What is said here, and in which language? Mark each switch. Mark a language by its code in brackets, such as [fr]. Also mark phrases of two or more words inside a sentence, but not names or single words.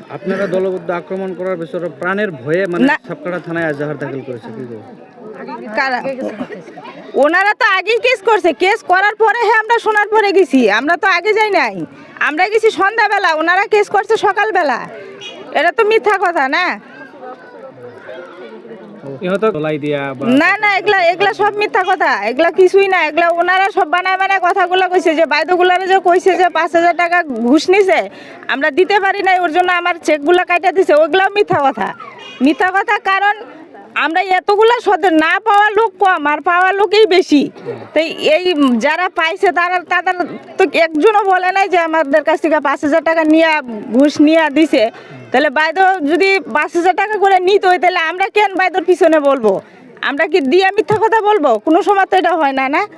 [bn] আপনারা দলবদ্ধ আক্রমণ করার বিষয়ে প্রাণের ভয়ে মানে সাপকাটা থানায় এজাহার দাখিল করেছে কি ওনারা তো আগেই কেস করছে কেস করার পরে আমরা শোনার পরে গেছি আমরা তো আগে যাই নাই আমরা গেছি সন্ধ্যাবেলা ওনারা কেস করছে সকালবেলা এটা তো মিথ্যা কথা না [as] ইহঁতক জ্বলাই দিয়া [bn] না না এগুলা সব মিথ্যা কথা এগুলা কিছুই না এগুলা ওনারা সব বানায় কথাগুলো কইছে যে বাইদগুলারে যে কইছে যে 5,000 টাকা ঘুষ নিছে আমরা দিতে পারি নাই ওর জন্য আমার চেকগুলা কাটা দিছে ওগুলাও মিথ্যা কথা কারণ আমরা এতগুলা সদর না পাওয়া লোক কম আর পাওয়া লোকই বেশি তাই এই যারা পাইছে তাদের তো একজনও বলে নাই যে আমাদের কাছ থেকে 5,000 টাকা নিয়ে ঘুষ নিয়ে দিছে তাহলে বাইদ যদি 5,000 টাকা করে নিত তাহলে আমরা কেন বাইদর পিছনে বলবো আমরা কি দিয়ে মিথ্যা কথা বলবো কোনো সময় তো এটা হয় না না